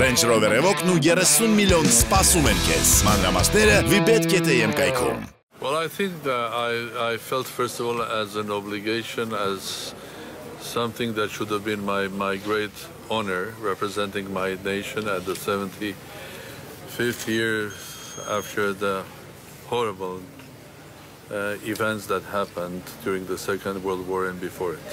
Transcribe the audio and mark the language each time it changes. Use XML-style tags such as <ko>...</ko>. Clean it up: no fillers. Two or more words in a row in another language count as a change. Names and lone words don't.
<hy>Range Rover Evoque-ն ու 30 միլիոն սպասում են քեզ։ Մանրամասները vibet.am կայքում։</hy> <en>Well, I think that I felt first of all as an obligation, as something that should have been my great honor, representing my nation at the 75th year after the horrible events that happened during the Second World War and before it.</en>